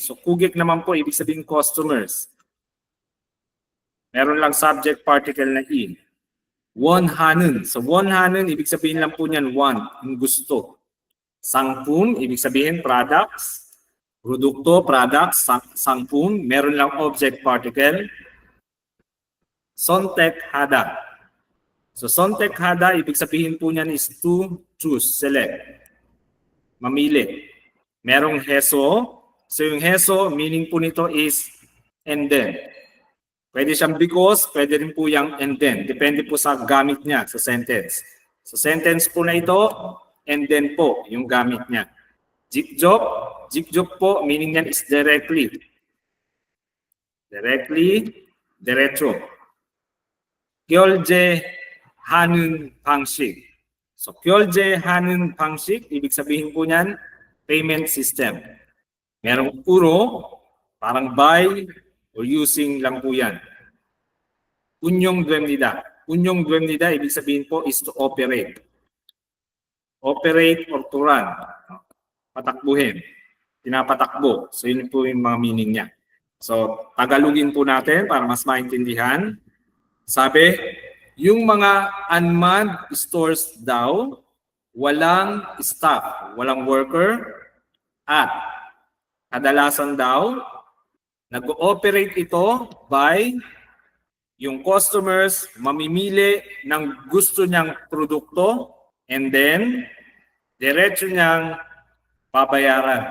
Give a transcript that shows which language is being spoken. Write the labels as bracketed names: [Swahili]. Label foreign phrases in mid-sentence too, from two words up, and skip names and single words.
[Filipino] So kugek naman po, ibig sabihin customers. Meron lang [English] subject particle [Filipino] na in. [Korean] 원하는. [Filipino] So 원하는, ibig sabihin lang po niyan want, yung gusto. 상품, ibig sabihin products. Produkto, products, 상품. Meron lang [English] object particle. [Korean] 선택하다. So 선택하다, [Filipino] ibig sabihin po niyan is [English] to choose, select. [Filipino] Mamili. Merong heso. So yung heso, meaning po nito is [English] and then. [Filipino] Pwede siyang because, pwede rin po yung [English] and then. [Filipino] Depende po sa gamit niya sa sentence. Sa sentence po na ito, [English] and then [Filipino] po yung gamit niya. [Korean] 직접. [Filipino] 직접 po, meaning niyan is directly. Directly, diretso. [Korean] 결제하는 방식. So, 결제하는 방식, [Filipino] ibig sabihin po niyan, [English] payment system. [Filipino] Merong uro, parang [English] buy or using [Filipino] lang po yan. [Korean] 운영됩니다. 운영됩니다, [Filipino] ibig sabihin po is [English] to operate. Operate or to run. [Filipino] Patakbuhin. Pinapatakbo. So, yun po yung mga meaning niya. So, Tagalogin po natin para mas maintindihan. Sabi, yung mga [English] unmanned stores [Filipino] daw, walang staff, walang worker, at kadalasan daw, nag-ooperate ito by yung customers mamimili ng gusto niyang produkto [English] and then [Filipino] diretso niyang babayaran.